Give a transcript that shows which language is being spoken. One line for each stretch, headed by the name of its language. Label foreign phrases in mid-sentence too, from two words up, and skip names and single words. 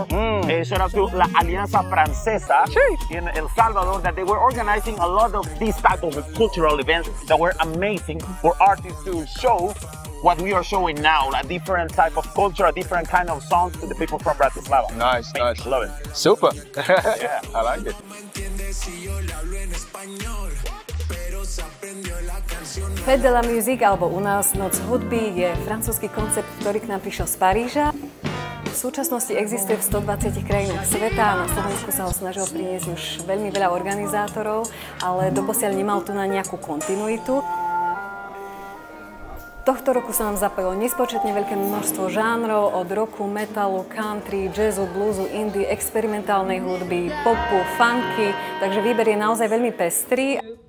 English: Shout out to La Alianza Francesa in El Salvador, that they were organizing a lot of these type of cultural events that were amazing for artists to show what we are showing now, a different type of culture, a different kind of songs to the people from Bratislava. Nice, nice. Love it. Super. Yeah, I like it.
Slovak: Fête de la Musique, alebo u nás Noc hudby, je francúzsky koncept, ktorý k nám prišiel z Paríža. V súčasnosti existuje v 120 krajinách sveta a na Slovensku sa ho snažil priniesť už veľmi veľa organizátorov, ale doposiaľ nemal tu na nejakú kontinuitu. Tohto roku sa nám zapojilo nespočetne veľké množstvo žánrov, od rocku, metalu, country, jazzu, bluesu, indie, experimentálnej hudby, popu, funky, takže výber je naozaj veľmi pestrý.